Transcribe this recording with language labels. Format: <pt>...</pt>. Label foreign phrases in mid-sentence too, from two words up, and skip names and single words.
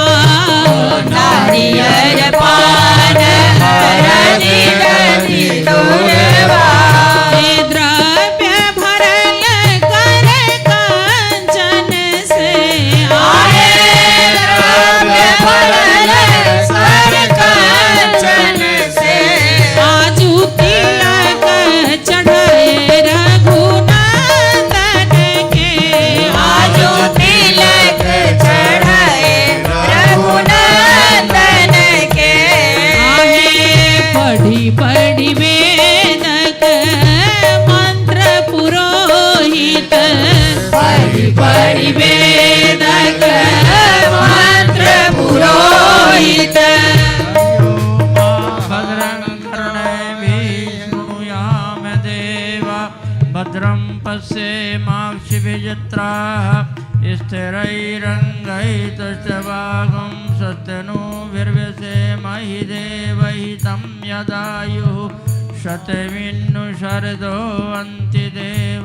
<mai>नारियल पान हरदि दधि दूरवा। हे द्रव्य भरल कर कंचन से। आहे द्रव्य भरल कर कंचन से। आजू तिलक चढ़ाए रघुनंदन के। आजू तिलक चढ़ाए रघुनंदन के। आहे पढ़ी पढ़ी वेदक मंत्र पुरोहित। पढ़ि पढ़ि वेदक मंत्र पुरोहित।</mai> <sa>भद्रं कर्णेभिः शृणुयाम देवा भद्रं पश्येमाक्षिभिर्यजत्राः स्थिरैरङ्गैस्तुष्टुवागुं सत्यनुभिर्व्यसेमहि देवहितं यदायुः शतमिन्नु शरदो अन्ति देव।</sa>